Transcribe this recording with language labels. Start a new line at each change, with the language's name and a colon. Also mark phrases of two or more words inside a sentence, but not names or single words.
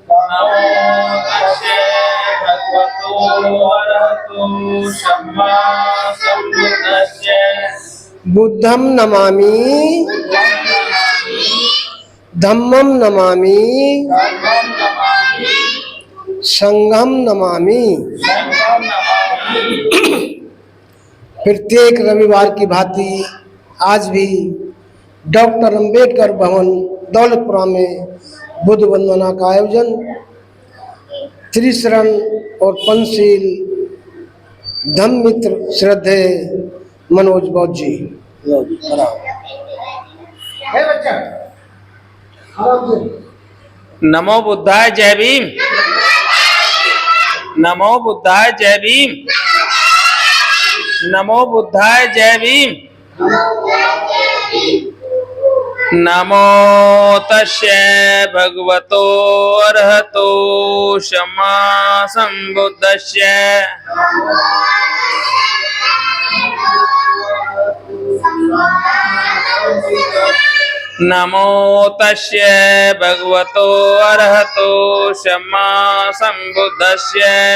Pali: बुद्धं नमामि धम्मं नमामि संघं नमामि।
Hindi: प्रत्येक रविवार की भांति आज भी डॉक्टर अंबेडकर भवन दौलतपुरा में बुद्ध वंदना का आयोजन त्रिशरण और पंचशील धम्म मित्र श्रद्धे मनोज बौद्ध जी। लो जी, कराओ। है बच्चा, आओ जी।
Pali: नमो बुद्धाय
Hindi: जय भीम।
Pali: नमो बुद्धाय
Hindi: जय भीम।
Pali: नमो बुद्धाय
Hindi: जय भीम।
Pali: नमो तस्यै भगवतो अरहतो सम्मा सम्बुद्धस्यै। नमो तस्यै भगवतो अरहतो सम्मा सम्बुद्धस्यै।